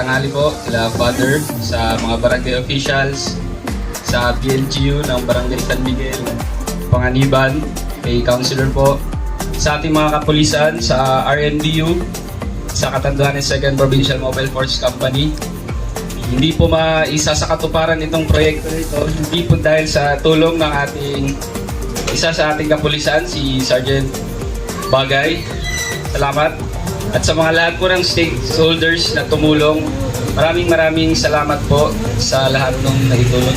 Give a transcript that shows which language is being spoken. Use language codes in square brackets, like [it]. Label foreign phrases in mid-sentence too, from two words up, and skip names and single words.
[tl] po kila Father, sa mga barangay officials, sa PLGU ng Barangay San Miguel, Panganiban, kay Councilor po, sa ating mga kapulisan, sa RMDU, sa Catanduanes 2nd Provincial Mobile Force Company. Hindi po maisa sa katuparan itong proyekto nito, hindi po dahil sa tulong ng isa sa ating kapulisan, si Sergeant Bagay. Salamat. At sa mga lahat po ng stakeholders na tumulong, maraming salamat po sa lahat ng naitulong.